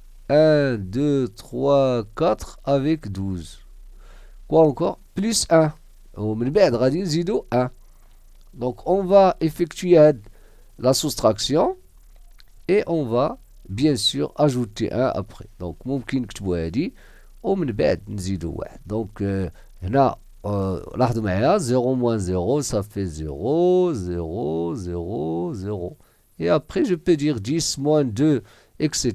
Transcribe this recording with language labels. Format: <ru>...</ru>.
<fr>1, 2, 3, 4 avec 12. Quoi encore plus 1.</fr> <ar>ومن بعد غادي نزيدو</ar> <fr>1. Donc on va effectuer la soustraction et on va bien sûr ajouter 1 après.</fr> <ar>Donc ممكن نكتبو هادي ومن بعد نزيدو 1.</ar> <fr>Donc</fr> <ar>هنا لاحظوا معايا</ar> <fr>0 moins 0 ça fait 0 0 0 0. Et après je peux dire 10 moins 2 etc.</fr>